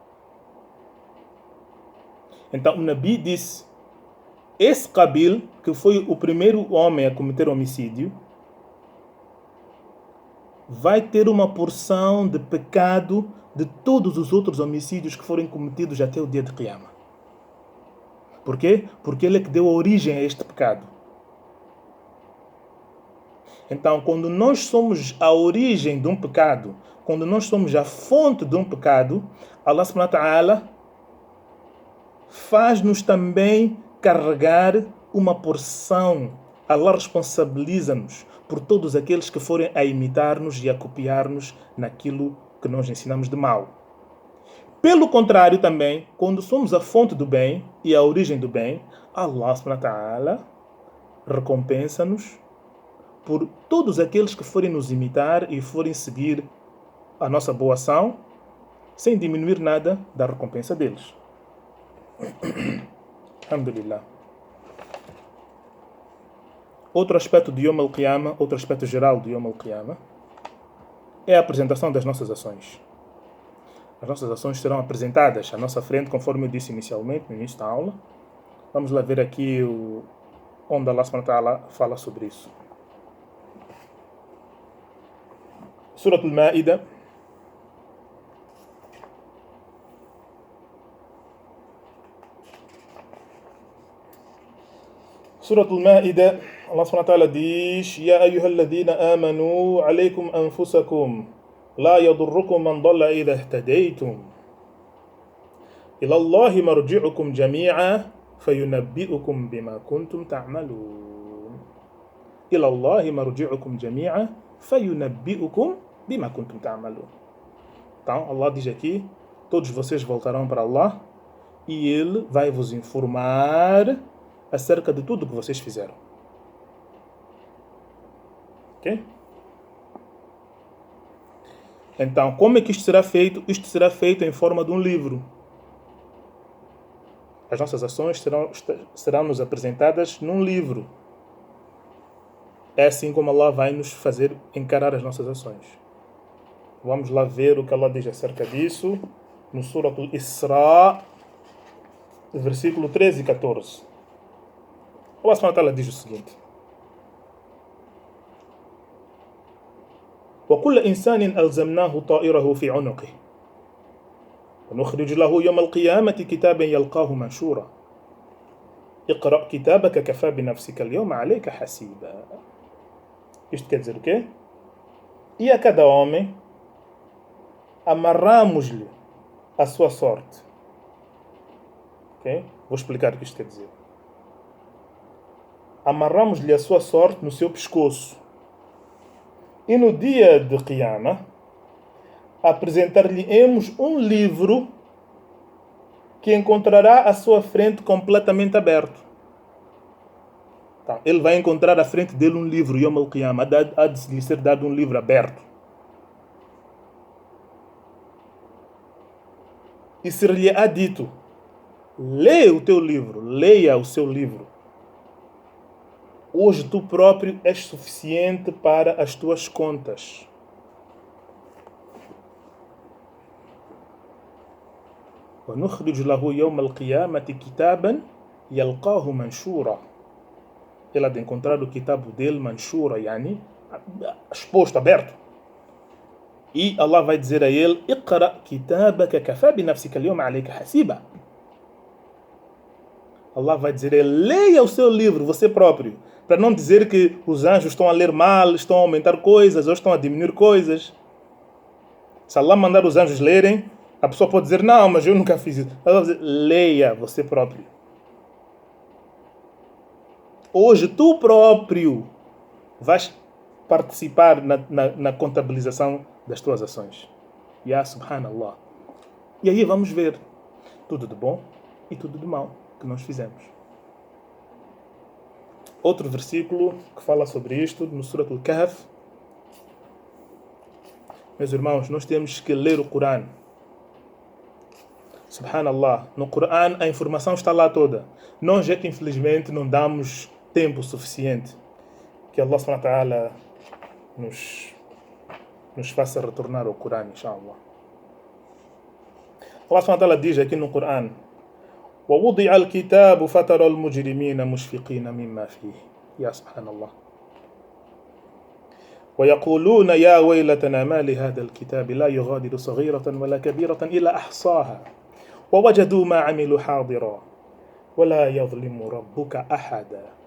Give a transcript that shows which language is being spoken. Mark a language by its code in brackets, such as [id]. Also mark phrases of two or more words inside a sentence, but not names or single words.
[pt] Então o Nabi disse, esse Qabil, que foi o primeiro homem a cometer homicídio, vai ter uma porção de pecado de todos os outros homicídios que forem cometidos até o dia de Qiyamah. Por quê? Porque ele é que deu origem a este pecado. Então, quando nós somos a origem de um pecado, quando nós somos a fonte de um pecado, [ar] الله سبحانه وتعالى [pt] faz-nos também carregar uma porção. Allah responsabiliza-nos por todos aqueles que forem a imitar-nos e a copiar-nos naquilo que nós ensinamos de mal. Pelo contrário também, quando somos a fonte do bem e a origem do bem, [ar] الله سبحانه وتعالى [pt] recompensa-nos por todos aqueles que forem nos imitar e forem seguir a nossa boa ação, sem diminuir nada da recompensa deles. Alhamdulillah. Outro aspecto de [ar] يوم القيامة, [pt] outro aspecto geral de [ar] يوم القيامة, [pt] é a apresentação das nossas ações. As nossas ações serão apresentadas à nossa frente, conforme eu disse inicialmente, no início da aula. Vamos lá ver aqui onde [ar] الله سبحانه وتعالى [pt] fala sobre isso. Surah Al-Ma'idah, Surah Al-Ma'idah, [ar] الله سبحانه وتعالى [pt] diz, [ar] يا أيها الذين آمنوا عليكم أنفسكم, لا يضركم من ضل إذا اهتديتم. إلى الله مرجعكم جميعا فينبئكم بما كنتم تعملون. إلى الله مرجعكم جميعا فينبئكم بما كنتم تعملون. [pt] Então, Allah diz aqui, todos vocês voltarão para Allah e Ele vai vos informar acerca de tudo o que vocês fizeram. Ok? Então, como é que isto será feito? Isto será feito em forma de um livro. As nossas ações serão nos apresentadas num livro. É assim como Allah vai nos fazer encarar as nossas ações. Vamos lá ver o que Allah diz acerca disso no Surah Al-Isra, versículo 13 e 14. [ar] الله سبحانه وتعالى [pt] diz o seguinte: [ar] وَكُلَّ إِنسَانٍ أَلْزَمْنَاهُ طَائِرَهُ فِي عُنُقِهِ ونخرج له يوم القيامة كتابا يلقاه منشورا اقرأ كتابك كفى بنفسك اليوم عليك حسيبا. [pt] Isto quer dizer o quê? E a cada homem amarramos-lhe a sua sorte. Okay? Vou explicar o que isto quer dizer. Amarramos-lhe a sua sorte no seu pescoço. E no dia de Qiyamah, apresentar-lhe-emos um livro que encontrará à sua frente completamente aberto. Então, ele vai encontrar à frente dele um livro, [ar] يوم القيامة, [pt] há de lhe ser dado um livro aberto. E ser-lhe há dito, leia o teu livro, leia o seu livro. Hoje tu próprio és suficiente para as tuas contas. [ar] وَنُخْرِجُ لَهُ يَوْمَ الْقِيَامَةِ كِتَابًا يَلْقَاهُ مَنْشُورًا. [pt] Ele há de encontrar o kitabo dele, [ar] منشورا يعني, [pt] exposto, aberto. E Allah vai dizer a ele: [ar] اقرأ كتابك كفى بنفسك اليوم عليك حسيبا. [pt] Allah vai dizer a ele: leia o seu livro, você próprio. Para não dizer que os anjos estão a ler mal, estão a aumentar coisas ou estão a diminuir coisas. Se Allah mandar os anjos lerem, a pessoa pode dizer: não, mas eu nunca fiz isso. Allah vai dizer: leia você próprio. Hoje tu próprio vais participar na contabilização das tuas ações. [ar] يا سبحان الله. [pt] E aí vamos ver tudo de bom e tudo de mal que nós fizemos. Outro versículo que fala sobre isto, no Surat Al-Kahf. Meus irmãos, nós temos que ler o Corão. Subhanallah. No Corão a informação está lá toda. Nós é que infelizmente não damos tempo suficiente. Que [ar] الله سبحانه وتعالى [pt] nos faça retornar ao Corão, inshallah. [ar] الله سبحانه وتعالى [pt] diz aqui no Corão: [ar] وَوُضِعَ الْكِتَابُ فَتَرَى الْمُجْرِمِينَ مُشْفِقِينَ مِمَّا فِيهِ. يا سبحان الله. ويقولون يا ويلتنا ما لهذا الكتاب لا يغادر صغيرة ولا كبيرة إلا أحصاها ووجدوا ما عملوا حاضرا ولا يظلم ربك أحدا.